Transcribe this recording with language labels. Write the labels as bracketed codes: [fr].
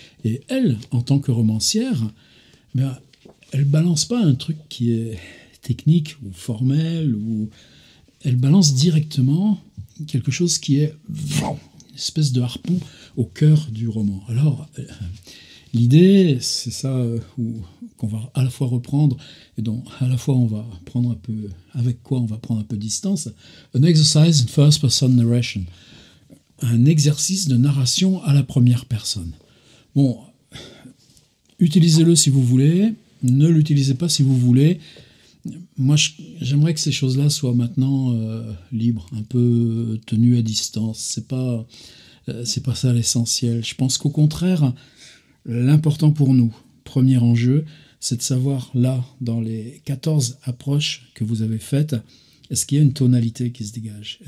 [fr] Et elle, en tant que romancière, ben, elle balance pas un truc qui est technique ou formel, ou elle balance directement quelque chose qui est une espèce de harpon au cœur du roman. Alors, l'idée, c'est ça qu'on va à la fois reprendre et dont à la fois on va prendre un peu, avec quoi on va prendre un peu de distance. [en] An exercise in first person narration. [fr] Un exercice de narration à la première personne. Bon, utilisez-le si vous voulez, ne l'utilisez pas si vous voulez. Moi, j'aimerais que ces choses-là soient maintenant libres, un peu tenues à distance. C'est pas ça l'essentiel. Je pense qu'au contraire, l'important pour nous, premier enjeu, c'est de savoir, là, dans les 14 approches que vous avez faites, est-ce qu'il y a une tonalité qui se dégage?